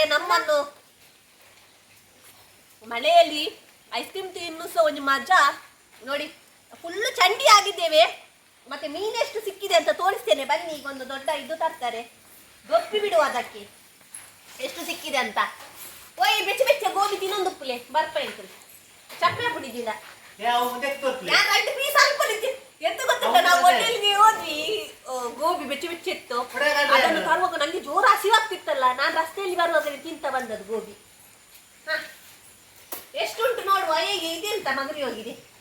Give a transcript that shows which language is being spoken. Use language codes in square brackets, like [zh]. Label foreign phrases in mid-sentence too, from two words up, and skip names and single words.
[kn] ನಮ್ಮನ್ನು ಮಳೆಯಲ್ಲಿ ಐಸ್ ಕ್ರೀಮ್ ತಿನ್ನು ಸಹ ಒಂದು ಮಜಾ ನೋಡಿ. ಫುಲ್ಲು ಚಂಡಿ ಆಗಿದ್ದೇವೆ. ಮತ್ತೆ ಮೀನೆಷ್ಟು ಸಿಕ್ಕಿದೆ ಅಂತ ತೋರಿಸ್ತೇನೆ ಬನ್ನಿ. ಈಗ ಒಂದು ದೊಡ್ಡ ಇದು ತರ್ತಾರೆ, ಗೊಪ್ಪಿ ಬಿಡುವ ಅದಕ್ಕೆ ಎಷ್ಟು ಸಿಕ್ಕಿದೆ ಅಂತ. [tcy] ಓಯ್ ಬೆಚ್ಚ ಬೆಚ್ಚ ಗೋಬಿ ತಿನ್ನೊಂದು ಉಪ್ಪುಲೆ ಬರ್ಪ ಅಂತ ಚಪ್ಪೆ ಬಿಡಿದಿಲ್ಲ. [kn] ಎಂತ ಗೊತ್ತಿಲ್ಲ, ನಾವು ಹೋಟೆಲ್ಗೆ ಹೋದ್ವಿ, ಗೋಬಿ ಬೆಚ್ಚ ಬೆಚ್ಚ ಇತ್ತು. ಅದನ್ನು ತರುವಾಗ ನಂಗೆ ಜೋರು ಹಸಿವಾಗ್ತಿತ್ತಲ್ಲ, ನಾನು ರಸ್ತೆಯಲ್ಲಿ ಬರುವಾಗ ತಿಂತ ಬಂದದ್ದು ಗೋಬಿ. ಎಷ್ಟುಂಟು ನೋಡುವ. ಹೇಗೆ ಇದೆಂತ ಮಗರಿ ಹೋಗಿದೆ.